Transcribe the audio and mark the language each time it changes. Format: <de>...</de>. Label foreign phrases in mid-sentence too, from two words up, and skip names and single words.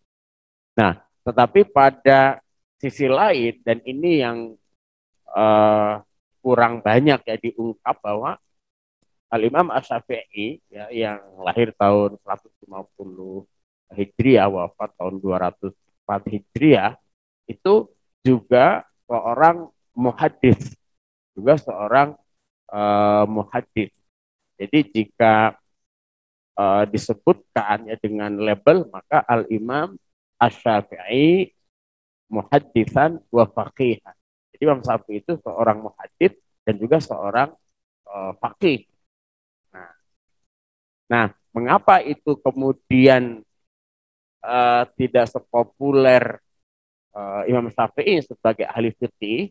<id>Nah, tetapi pada sisi lain, dan ini yang kurang banyak ya diungkap, bahwa Al-Imam Asy-Syafi'i ya, yang lahir tahun 150 Hijriah, wafat tahun 204 Hijriah, itu juga seorang muhaddits, juga seorang muhaddits. Jadi jika disebutkan ya dengan label, maka Al-Imam Asy-Syafi'i</id> <ar>محدثا وفقيها.</ar> <id>Jadi Imam Syafi'i itu seorang muhaddits dan juga seorang faqih. Nah, mengapa itu kemudian tidak sepopuler Imam Syafi'i sebagai ahli fikih?</id>